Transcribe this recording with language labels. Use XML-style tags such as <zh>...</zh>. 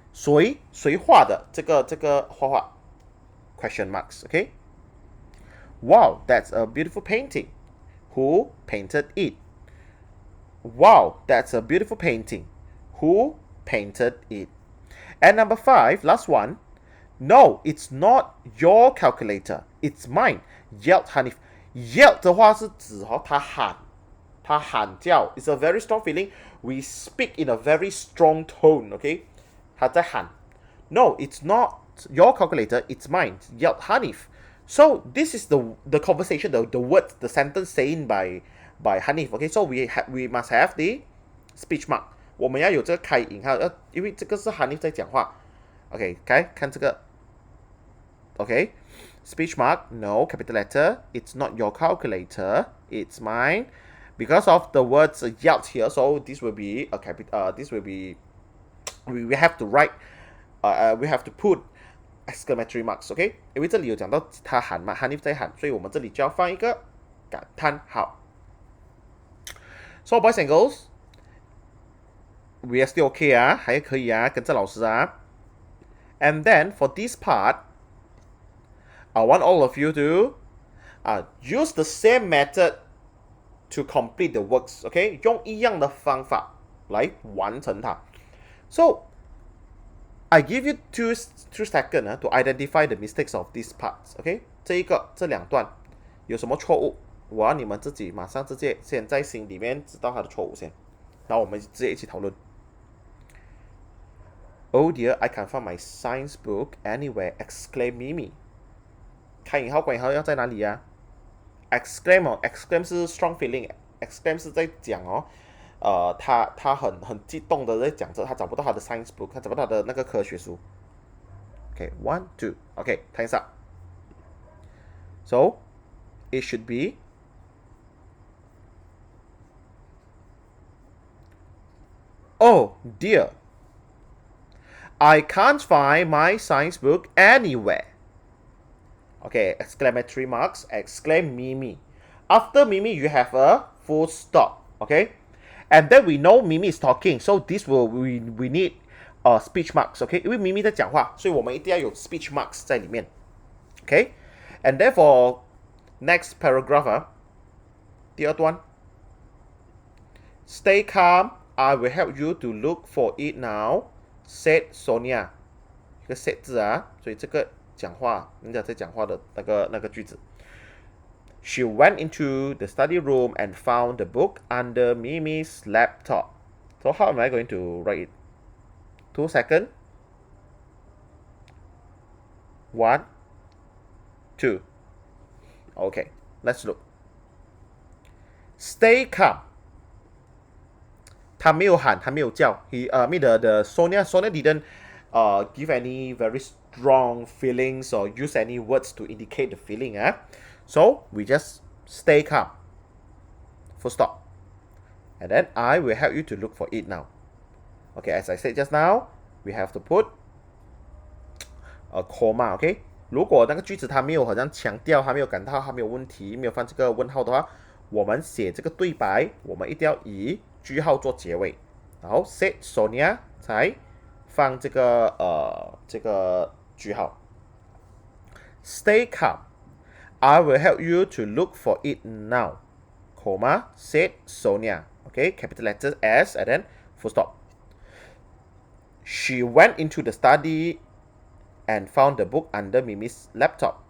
<zh>谁画的这个画画</zh> <en>question marks, okay? Wow, that's a beautiful painting. Who painted it? Wow, that's a beautiful painting. Who painted it? And number 5, last one. No, it's not your calculator. It's mine. Yelled Hanif.</en> <zh>Yelled 的话是指他喊叫。</zh> <en>It's a very strong feeling. We speak in a very strong tone, okay?</en> <zh>他在喊。</zh> <en>No, it's not your calculator. It's mine. Yelled Hanif. So this is the conversation, the word, the sentence saying by Hanif. Okay, so we must have the speech mark.</en> <zh>我们要有这个开引号，因为这个是 Hanif 在讲话。</zh> <en>OK， 看这个。OK， speech mark, no, capital letter. It's not your calculator. It's mine. Because of the words yelled here, so this will be a this will be we have to write. We have to put exclamatory marks, okay?</en> <zh>因为这里有讲到他喊嘛 ，Hanif 在喊，所以我们这里就要放一个感叹号。</zh> <en>So boys and girls, we are still okay 啊，</en> <zh>还可以啊，跟着老师啊。</zh> <en>And then for this part, I want all of you to use the same method to complete the works, okay?</en> <zh>用一样的方法来完成它。</zh> <en>So I give you two seconds to identify the mistakes of these parts, okay?</en> <zh>这两段有什么错误？我要你们自己马上直接先在心里面知道它的错误先，然后我们直接一起讨论。</zh> <en>Oh dear, I can't find my science book anywhere. Exclaim Mimi.</en> <zh>开引号关引号要在哪里啊 ？Exclaim 哦 ，exclaim 是 strong feeling，exclaim 是在讲哦。他很激动的在讲着，他找不到他的 science book， 他找不到他的那个科学书。</zh> <en>Okay, 1, 2. Okay, time's up. So it should be oh dear, I can't find my science book anywhere. Okay, exclamatory marks, exclaim Mimi. After Mimi, you have a full stop. Okay. And then we know Mimi is talking, so this will we need speech marks, okay?</en> <zh>因为 Mimi 在讲话，所以我们一定要有 speech marks 在里面 ，okay?</zh> <en>And therefore, next paragraph</en> <zh>第二段</zh> <en>Stay calm, I will help you to look for it now, said Sonia.</en> <zh>一个 said 字啊，所以这个讲话，人家在讲话的那个句子。</zh> <en>She went into the study room and found the book under Mimi's laptop. So how am I going to write it? 2 seconds. 1, 2. Okay, let's look. Stay calm.</en> <zh>他没有喊，他没有叫。</zh> <en>The Sonia didn't give any very strong feelings or use any words to indicate the feeling. So we just stay calm. Full stop. And then I will help you to look for it now. Okay, as I said just now, we have to put a comma. Okay.</en> <zh>如果那个句子它没有好像强调，它没有感到它没有问题，没有放这个问号的话，我们写这个对白，我们一定要以句号做结尾，然后 said Sonia 才放这个句号。</zh> <en>Stay calm. I will help you to look for it now. Comma said Sonia. Okay, capital letter S and then full stop. She went into the study and found the book under Mimi's laptop.</en>